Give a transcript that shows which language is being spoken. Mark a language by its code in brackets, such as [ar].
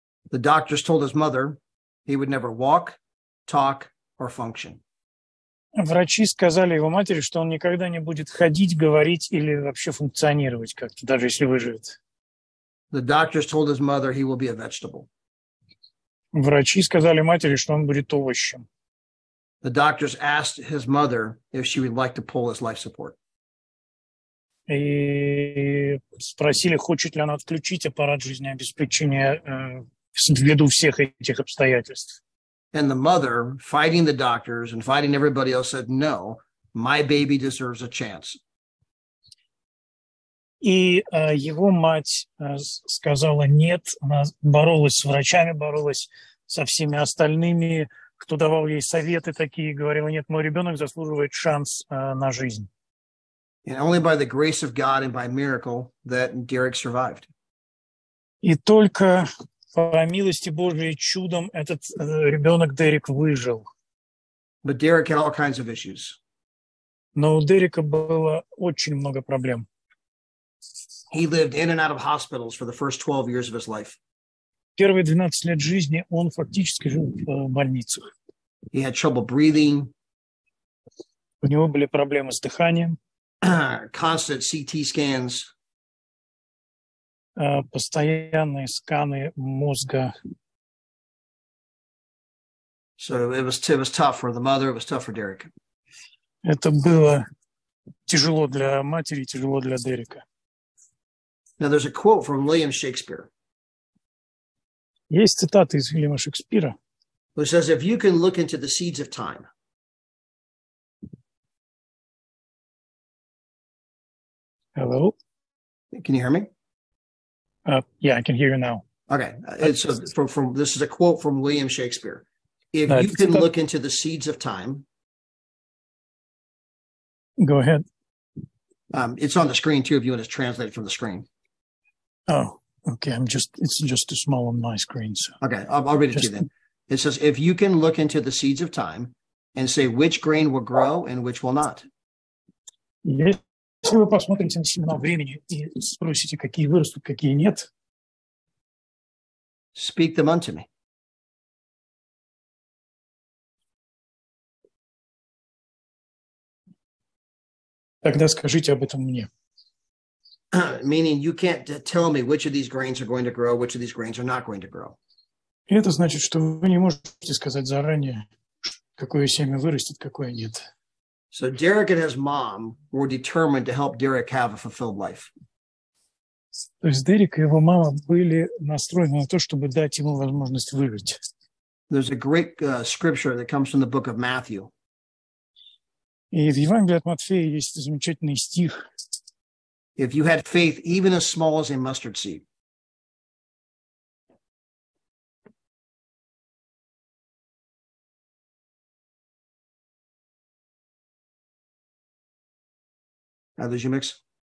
[en] The doctors told his mother he would never walk, talk, or function. [ru] Врачи сказали его матери, что он никогда не будет ходить, говорить или вообще функционировать как-то, даже если выживет. [en] The doctors told his mother he will be a vegetable. [ru] Врачи сказали матери, что он будет овощем. [en] The doctors asked his mother if she would like to pull his life support. [ru] И спросили, хочет ли она отключить аппарат жизнеобеспечения ввиду всех этих обстоятельств. [en] And the mother, fighting the doctors and fighting everybody else, said, no, my baby deserves a chance. [ru] И его мать сказала нет, она боролась с врачами, боролась со всеми остальными, кто давал ей советы такие, говорила, нет, мой ребенок заслуживает шанс на жизнь. [en] And only by the grace of God and by miracle that Derek survived. [ru] И только по милости Божией чудом этот ребенок Дерек выжил. [en] But Derek had all kinds of issues. [ru] Но у Дерека было очень много проблем. [en] He lived in and out of hospitals for the first 12 years of his life. [ru] Первые 12 лет жизни он фактически жил в больницах. [en] He had trouble breathing. [ru] У него были проблемы с дыханием. [en] Constant CT scans. [ru] Постоянные сканы мозга. [en] So it was tough for the mother, it was tough for Derek. [ru] Это было тяжело для матери, тяжело для Дерека. [en] Now there's a quote from William Shakespeare. [ru] Есть цитата из Уильяма Шекспира. [en] Who says, if you can look into the seeds of time. Hello? Can you hear me? Yeah, I can hear you now. Okay. So from this is a quote from William Shakespeare. If No, you it's can about- look into the seeds of time. Go ahead. It's on the screen too if you want to translate it from the screen. Oh, okay. It's just too small on my screen. So. Okay, I'll read it to you then. It says, if you can look into the seeds of time and say which grain will grow and which will not. [ru] Если вы посмотрите на семена времени и спросите, какие вырастут, какие нет, [en] Speak them unto me. [ru] тогда скажите об этом мне. [en] Meaning you can't tell me which of these grains are going to grow, which of these grains are not going to grow. [ru] И это значит, что вы не можете сказать заранее, какое семя вырастет, какое нет. [en] So Derek and his mom were determined to help Derek have a fulfilled life. [ru] То есть Дерек и его мама были настроены на то, чтобы дать ему возможность выжить. [en] There's a great scripture that comes from the book of Matthew. [ru] И в Евангелии от Матфея есть замечательный стих. [en] If you had faith even as small as a mustard seed. Did you mix?